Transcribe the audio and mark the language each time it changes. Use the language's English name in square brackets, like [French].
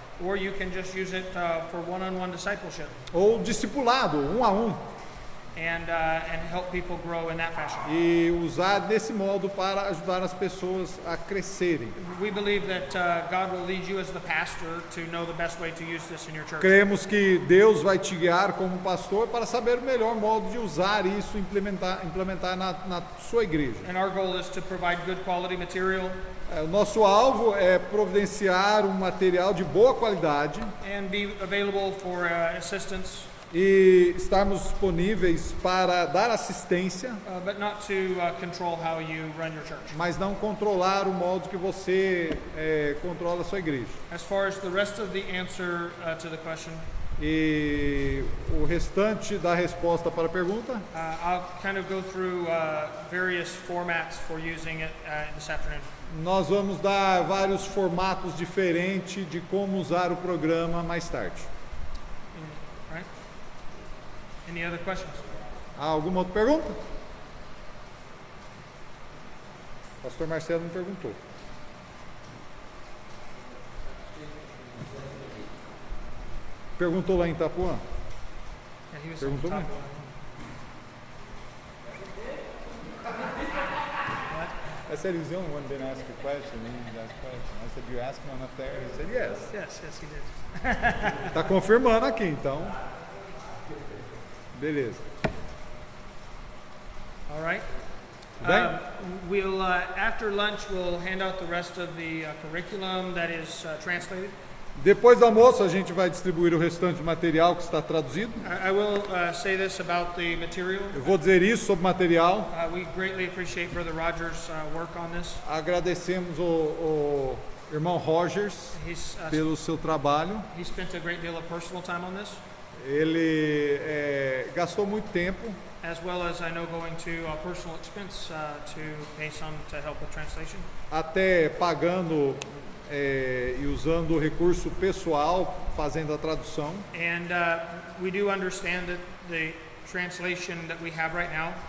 [English] or you can just use it for one-on-one discipleship [Portuguese] ou discipulado, a um, [English] and help people grow in that fashion. [Portuguese] e usar desse modo para ajudar as pessoas a crescerem. [English] We believe that God will lead you as the pastor to know the best way to use this in your church. [Portuguese] Cremos que Deus vai te guiar como pastor para saber o melhor modo de usar isso, implementar na sua igreja. [English] And our goal is to provide good quality material [Portuguese] O nosso alvo é providenciar um material de boa qualidade [English] and be available for assistance, [Portuguese] e estarmos disponíveis para dar assistência, [English] but not to control how you run your church. [Portuguese] mas não controlar o modo que você controla a sua igreja. [English] As far as the rest of the answer to the question, [Portuguese] E o restante da resposta para a pergunta, [English] I'll kind of go through various formats for using it this afternoon. [Portuguese] nós vamos dar vários formatos diferentes de como usar o programa mais tarde. [English] All right? Any other questions? [Portuguese] Há alguma outra pergunta? O pastor Marcelo me perguntou. Perguntou lá em Itapuã? [English] Yeah, he was [Portuguese] Perguntou [English] on top [Portuguese] mesmo. [English] one. I said he's the only one who didn't ask a question. He asked a question. I said, you asked him up there? He said, yes. Yes, he did. [Portuguese] Está confirmando aqui, então. Beleza. [English] All right. [Portuguese] Tudo bem? [English] We'll after lunch we'll hand out the rest of the curriculum that is translated. [Portuguese] Depois do almoço, a gente vai distribuir o restante do material que está traduzido. [English] I will say this about the material. [Portuguese] Eu vou dizer isso sobre o material. [English] We greatly appreciate Brother Rogers' work on this. [Portuguese] Agradecemos o irmão Rogers [English] He's [Portuguese] pelo seu trabalho. [English] he spent a great deal of personal time on this, [Portuguese] Ele gastou muito tempo, [English] as well as I know going to personal expense to pay some to help with translation. [Portuguese] até pagando e usando o recurso pessoal, fazendo a tradução. [English] And we do understand that the translation that we have right now